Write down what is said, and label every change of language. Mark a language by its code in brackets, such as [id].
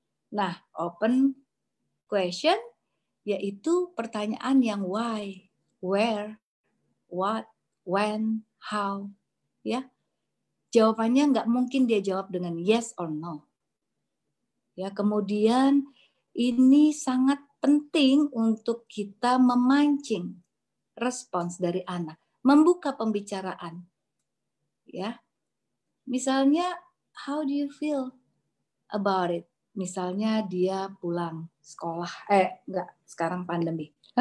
[id] Nah, open question yaitu pertanyaan yang [en] why, where, what, when, how. [id] Ya, jawabannya nggak mungkin dia jawab dengan [en] yes or no. [id] Ya, kemudian ini sangat penting untuk kita memancing respons dari anak, membuka pembicaraan. Ya, misalnya, [en] how do you feel about it? [id] Misalnya dia pulang sekolah, enggak, sekarang pandemi.